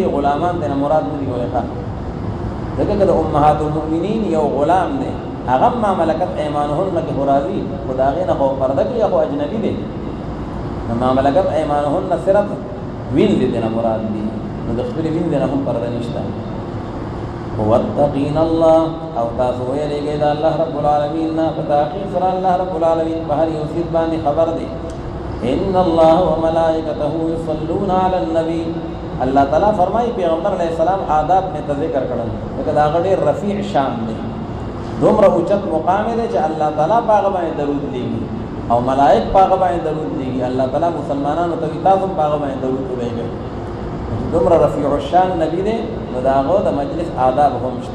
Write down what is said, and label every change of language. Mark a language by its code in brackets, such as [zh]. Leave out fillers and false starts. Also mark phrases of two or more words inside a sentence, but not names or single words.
[ps] غلامان دنا مراد نه دی وایخه دغه د امهات المؤمنین یو غلام دی هغه [ar] ما ملکت ایمانهن [ps] کې راضی خدای نه خو پرده کې او اجنبی دی [ar] ما ملکت ایمانهن [ps] صرف وین دي دنا مراد دی نو د خپل وین دنا هم پرده نشته [ar] واتقین الله [ps] او تاسو ویریږئ د [ar] الله رب العالمین [ps] نه په تحقیق سره [ar] الله رب العالمین [ps] په هر یو څه باندې خبر دی [ar] ان الله وملائکته یصلون علی النبی. [ps] اللہ تعالیٰ فرمائی پیغمبر [ar] علیہ السلام [ur] آداب میں [ps] ذکر کړل لکه دا غړي رفیع شان دی، دومره اوچت مقام دی چې الله تعالیٰ پاغه باندې درود لېږي او ملائک پاغه باندې درود لېږي. الله تعالیٰ مسلمانانو ته تاسو پاغه باندې درود وایي. دومره رفیع الشان نبی دی، نو دا هغه د مجلس آداب هم شته.